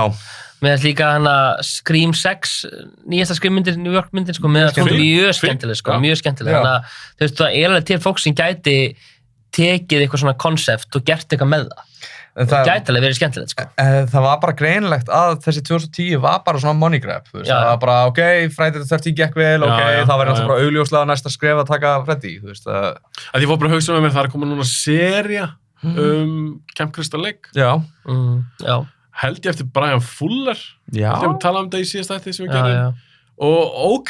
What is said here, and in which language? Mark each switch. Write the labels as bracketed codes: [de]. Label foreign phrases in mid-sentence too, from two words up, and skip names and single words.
[is] Með þess líka hana Scream 6, nýjasta Scream-myndir, New York-myndir, sko, með það mjög skemmtileg, sko, mjög skemmtileg. Þannig að, þú veist, það er alveg til fólk sem gæti tekið eitthvað svona konsept og gert eitthvað með það. Það gæti alveg verið skemmtilegt, sko. Það var bara greinilegt að þessi 2010 var bara svona [en] money grab, [is] þú veist, það var bara, ok, Friday the 13 gekk vel, ok, það var náttúrulega bara augljóslega næsta skref að taka Freddy, þú veist. Að ég fór bara að hugsa með mér, það er komið núna sería Camp Crystal Lake. Já. Held ég eftir Brian Fuller. Já. Held ég að tala um þetta í síðast ætti sem við gerum. Og ok.